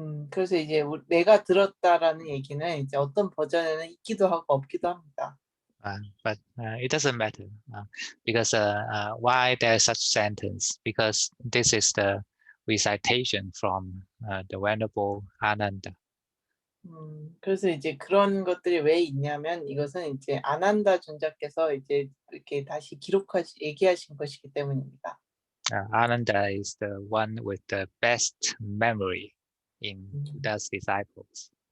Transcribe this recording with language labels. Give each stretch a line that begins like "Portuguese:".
Korean: 그래서 이제 내가 들었다라는 얘기는 이제 어떤 버전에는 있기도 하고 없기도 합니다.
English: But it doesn't matter because why there is such sentence? Because this is the recitation from the Venerable Ananda.
Korean: 그래서 이제 그런 것들이 왜 있냐면 이것은 이제 아난다 존자께서 이제 이렇게 다시 얘기하신 것이기 때문입니다.
English: Ananda is the one with the best memory in Buddha's disciples.